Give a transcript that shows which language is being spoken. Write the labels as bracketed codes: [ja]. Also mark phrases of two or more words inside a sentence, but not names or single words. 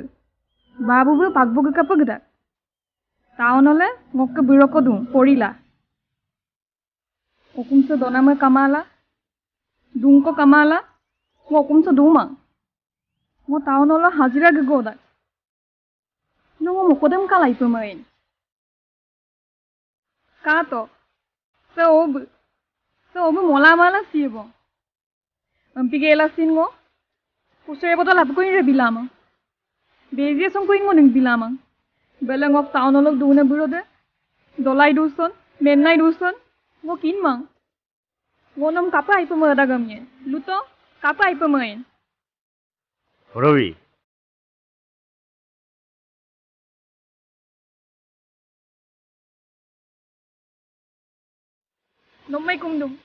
[adi] Babu bu pagbo ke kapagda. Tao nole ngokke biroko dum porila. Okumso donama kamala. Dunko kamala. Okumso duma. Ngo tao nole hajira ge goda. Nungo mokodem kala ipemain. Kato. Sa obu mola mala siebo. Ampigela singo. Kusere botol hap kuin re bilama. Bezie song kuin ngoning bilama. Belang [en] of town [adi] olog duna burode. Dolai duson, menai duson. Ngo kin mang. Ngo nom kapa ipa madagamye. Luto kapa ipa main. Robi. Nom mai kumdum.